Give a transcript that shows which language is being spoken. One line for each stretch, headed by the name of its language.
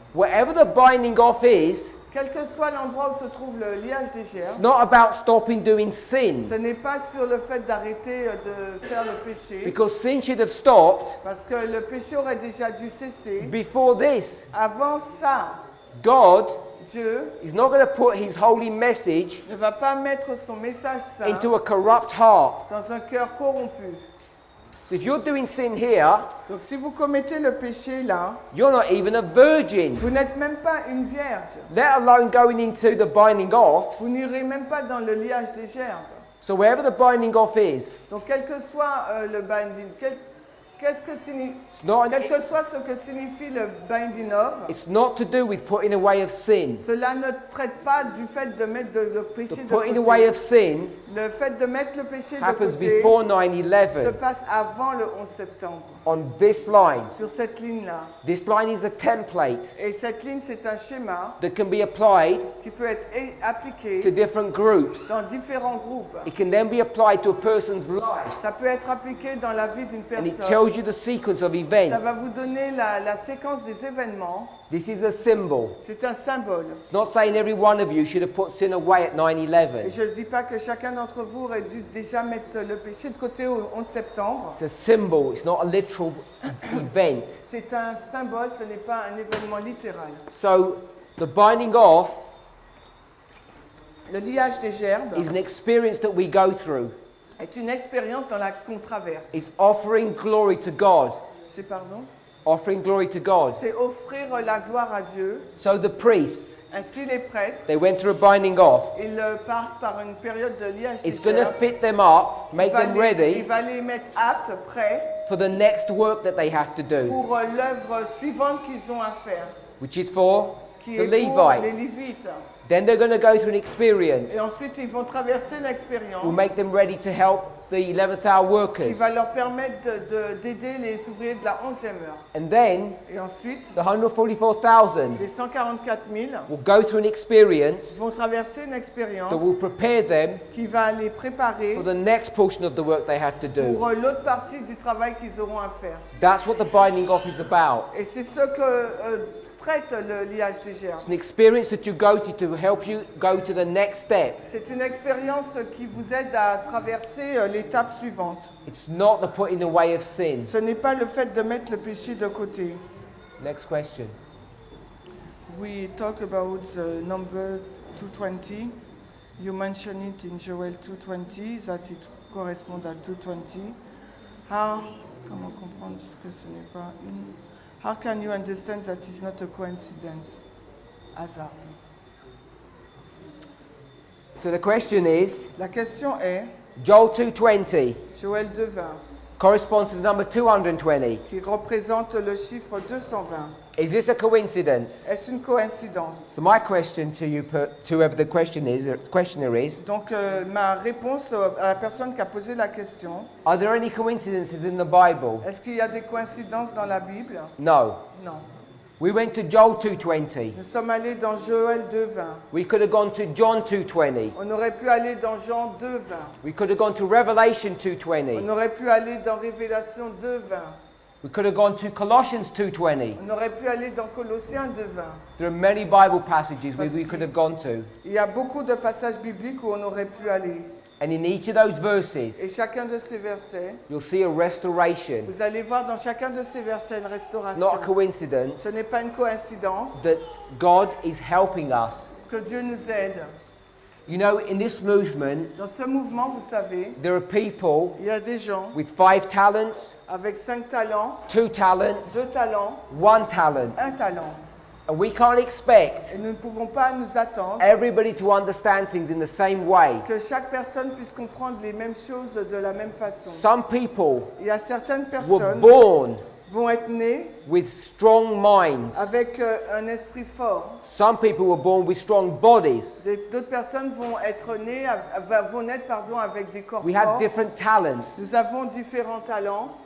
English: Whatever the binding off is,
French: Quel que soit l'endroit où se trouve le liage des
English: it's
French: gerbes,
English: not about stopping doing sin,
French: ce n'est pas sur le fait d'arrêter de faire le péché,
English: because sin should have stopped
French: parce que le péché aurait déjà dû cesser.
English: before this.
French: Avant ça,
English: God
French: Dieu
English: is not going to put his holy message
French: ne va pas mettre son message saint
English: into a corrupt heart.
French: dans un cœur corrompu.
English: So if you're doing sin here,
French: Donc si vous commettez le péché là,
English: you're not even a virgin,
French: vous n'êtes même pas une vierge.
English: let alone going into the binding offs.
French: Vous n'irez même pas dans le liage des gerbes.
English: So wherever the binding off is,
French: Donc quel que soit le binding, quel que soit ce que signifie le binding off,
English: it's not to do with putting away of sin.
French: cela ne traite pas du fait de mettre le péché
English: The
French: de
English: putting away
French: côté.
English: of sin
French: Le fait de mettre le péché de
English: happens
French: côté
English: before
French: se
English: 9/11
French: passe avant le 11 septembre,
English: on this line.
French: sur cette ligne-là.
English: This line is a template
French: Et cette ligne, c'est un schéma
English: that can be applied
French: qui peut être
English: to
French: appliqué
English: different groups.
French: dans différents groupes.
English: It can then be applied to a person's life,
French: Ça peut être appliqué dans la vie d'une
English: and it
French: personne.
English: tells you the sequence of
French: Ça
English: events.
French: va vous donner la séquence des événements.
English: This is a symbol.
French: C'est un symbole.
English: It's not saying every one of you should have put sin away at
French: Et
English: 9/11.
French: je ne dis pas que chacun d'entre vous aurait dû déjà mettre le péché de côté au 11 septembre.
English: It's a symbol. It's not a literal event.
French: C'est un symbole, ce n'est pas un événement littéral.
English: So the binding off
French: Le liage des gerbes
English: is an experience that we go through.
French: est une expérience dans la qu'on traverse.
English: It's offering glory to God.
French: C'est pardon?
English: Offering glory to God.
French: C'est offrir la gloire à Dieu.
English: So the priests,
French: Ainsi les prêtres,
English: they went through a binding off.
French: ils passent par une période de liage des
English: It's going to
French: gerbes.
English: fit them up, make them
French: Il
English: ready
French: va les mettre aptes, prêts
English: for the next work that they have to do,
French: pour l'œuvre suivante qu'ils ont à faire,
English: which is for
French: qui
English: the
French: est pour les
English: Levites.
French: Lévites.
English: Then they're going to go through an experience
French: Et ensuite, ils vont traverser l'expérience
English: will make them ready to help the 11th hour
French: qui
English: workers.
French: va leur permettre d'aider les ouvriers de la 11e heure.
English: And then
French: Et ensuite,
English: the 144,000
French: les 144 000
English: will go through an experience
French: vont traverser une
English: that
French: expérience
English: will prepare them
French: qui va les préparer
English: for the next portion of the work they have to do.
French: pour l'autre partie du travail qu'ils auront à faire.
English: That's what the binding off is about.
French: Et c'est ce que traite le liage des gerbes.
English: It's an experience that you go to help you go to the next step.
French: C'est une expérience qui vous aide à traverser l'étape suivante.
English: It's not the putting away of sin.
French: Ce n'est pas le fait de mettre le péché de côté.
English: Next question. We talk about the number 220. You mention it in Joel 220, that it
French: correspond à
English: 220.
French: Comment comprendre que ce n'est pas une...
English: How can you understand that it's not a coincidence?
French: Hasard.
English: So the question is,
French: La question est,
English: Joel 2:20
French: Joël 2:20,
English: corresponds to the number 220.
French: qui représente le chiffre 220.
English: Is this a coincidence?
French: Est-ce une coïncidence?
English: So my question to you, to whoever the questioner is,
French: Donc ma réponse à la personne qui a posé la question,
English: are there any coincidences in the Bible?
French: est-ce qu'il y a des coïncidences dans la Bible?
English: No.
French: Non.
English: We went to Joel 2:20.
French: Nous sommes allés dans Joël 2:20.
English: We could have gone to John 2:20.
French: On aurait pu aller dans Jean 2:20.
English: We could have gone to Revelation
French: On
English: 2:20.
French: aurait pu aller dans Révélation 2:20.
English: We could have gone to Colossians 2:20.
French: On aurait pu aller dans Colossiens 2:20.
English: There are many Bible passages where we could have gone to.
French: Il y a beaucoup de passages bibliques où on aurait pu aller.
English: And in each of those
French: Et
English: verses,
French: chacun de ces versets,
English: you'll see a restoration.
French: vous allez voir dans chacun de ces versets une
English: It's not a
French: restauration.
English: coincidence
French: Ce n'est pas une coïncidence
English: that God is helping us.
French: que Dieu nous aide.
English: You know, in this movement,
French: Dans ce mouvement, vous savez,
English: there are people
French: il y a des gens
English: with 5 talents,
French: avec 5 talents,
English: 2 talents,
French: 2 talents,
English: 1 talent.
French: 1 talent.
English: And we can't expect
French: Et nous ne pouvons pas nous attendre
English: everybody to understand things in the same way.
French: que chaque personne puisse comprendre les mêmes choses de la même façon.
English: Some people
French: Il y a certaines
English: were
French: personnes
English: born
French: vont être nées
English: with strong minds.
French: avec un esprit fort.
English: Some people were born with strong bodies.
French: D'autres personnes vont être nées, vont naître avec des corps
English: We have
French: forts.
English: different talents.
French: Nous avons différents talents.